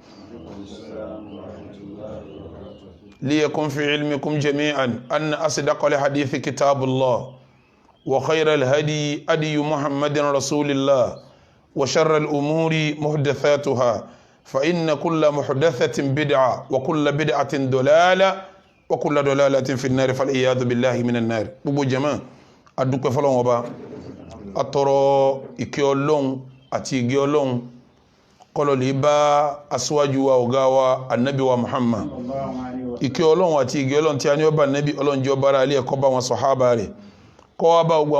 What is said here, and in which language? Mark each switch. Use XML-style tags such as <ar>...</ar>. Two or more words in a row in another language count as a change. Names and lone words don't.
<ar>ليكن في علمكم جميعا أن أصدق الحديث كتاب الله وخير الهدي هدي محمد رسول الله وشر الأمور محدثاتها فإن كل محدثة بدعة وكل بدعة ضلالة وكل ضلالة في النار فالعياذ بالله من النار</ar> <yo>gbogbo jama adúpẹ́ fọ́lọ́run Ọba atọrọ ìkẹ́ Ọlọ́run àti ìgẹ́ Ọlọ́run kó lè bá aṣíwájú wa ọ̀gá wa Ànábì wa Muhammad ìkẹ́ Ọlọ́run àti ìgẹ́ Ọlọ́run tí a ní ọba Ànábì Ọlọ́run jẹ́ ọba alẹ́ kó bá wọn sàhábà rẹ̀ kó wá bá gbogbo</yo>